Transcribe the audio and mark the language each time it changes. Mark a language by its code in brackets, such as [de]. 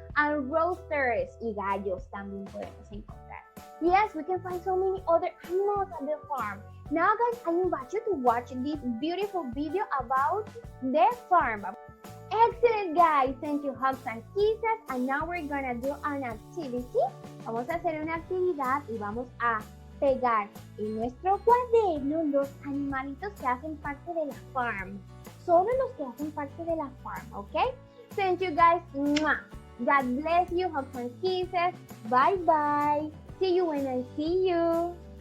[en] And roosters [es] y gallos también podemos encontrar. [en] Yes, we can find so many other animals at the farm. Now, guys, I invite you to watch this beautiful video about the farm. Excellent, guys. Thank you, hugs and kisses. And now we're gonna do an activity. [es] Vamos a hacer una actividad y vamos a pegar en nuestro cuaderno los animalitos que hacen parte de la farm. Solo los que hacen parte de la farm, ¿ok? [en] Thank you guys. Mwah. God bless you. Hugs and kisses. Bye bye. See you when I see you.